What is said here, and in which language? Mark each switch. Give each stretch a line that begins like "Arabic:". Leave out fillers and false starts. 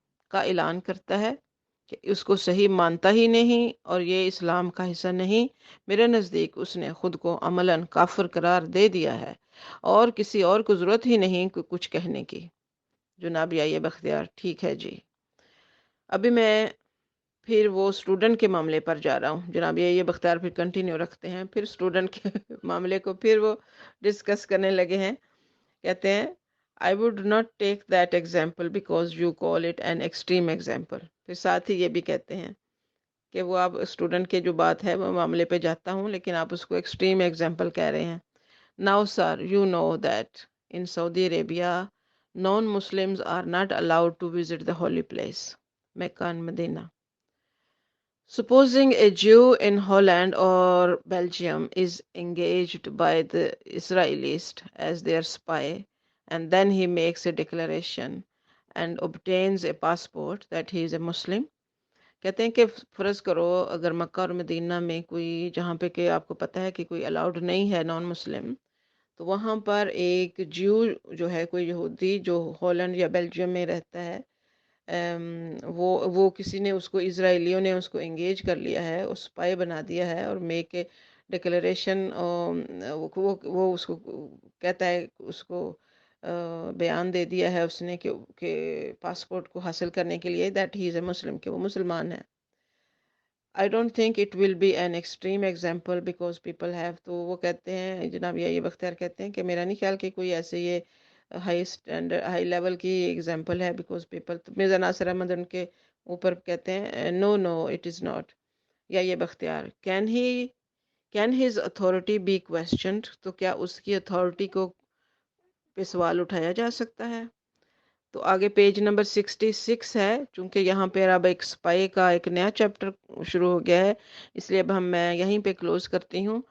Urdu: کا اعلان کرتا ہے کہ اس کو صحیح مانتا ہی نہیں اور یہ اسلام کا حصہ نہیں، میرے نزدیک اس نے خود کو عملاً کافر قرار دے دیا ہے، اور کسی اور کو ضرورت ہی نہیں کچھ کہنے کی. جناب یہ بختیار، ٹھیک ہے جی. ابھی میں پھر وہ اسٹوڈنٹ کے معاملے پر جا رہا ہوں. جناب یہ بختیار پھر کنٹینیو رکھتے ہیں، پھر اسٹوڈنٹ کے معاملے کو پھر وہ ڈسکس کرنے لگے ہیں. کہتے ہیں
English: I would not take that example because you call it an extreme example.
Urdu: پھر ساتھ ہی یہ بھی کہتے ہیں کہ وہ آپ اسٹوڈنٹ کے جو بات ہے وہ معاملے پہ جاتا ہوں، لیکن آپ اس کو ایکسٹریم ایگزامپل کہہ رہے ہیں.
English: Now sir, you know that in Saudi Arabia, non-Muslims are not allowed to visit the holy place, Mecca and Medina. Supposing a Jew in Holland or Belgium is engaged by the Israelis as their spy, and then he makes a declaration and obtains a passport that he is a Muslim.
Urdu: کہتے ہیں کہ فرض کرو اگر مکہ اور مدینہ میں کوئی، جہاں پہ کہ آپ کو پتہ ہے کہ کوئی الاؤڈ نہیں ہے نان مسلم، تو وہاں پر ایک جیو جو ہے، کوئی یہودی جو ہالینڈ یا بیلجیم میں رہتا ہے، وہ کسی نے اس کو، اسرائیلیوں نے اس کو انگیج کر لیا ہے، اس پائے بنا دیا ہے، اور
English: make a declaration,
Urdu: وہ اس کو کہتا ہے، اس کو بیان دے دیا ہے اس نے کہ پاسپورٹ کو حاصل کرنے کے لیے
English: that he is a Muslim,
Urdu: کہ وہ مسلمان ہے.
English: I don't think it will be an extreme example because people have.
Urdu: تو وہ کہتے ہیں، جناب یہ بختیار کہتے ہیں کہ میرا نہیں خیال کہ کوئی ایسے یہ ہائی اسٹینڈرڈ، ہائی لیول کی ایگزامپل ہے،
English: Because people.
Urdu: مرزا ناصر احمد ان کے اوپر کہتے ہیں
English: No it is not.
Urdu: یا یہ Bakhtiyar,
English: Can his authority be questioned?
Urdu: تو کیا اس کی اتھارٹی کو پہ سوال اٹھایا جا سکتا ہے؟ تو آگے پیج نمبر 66 ہے، چونکہ یہاں پہ اب ایک سپائی کا ایک نیا چیپٹر شروع ہو گیا ہے، اس لیے اب میں یہیں پہ کلوز کرتی ہوں.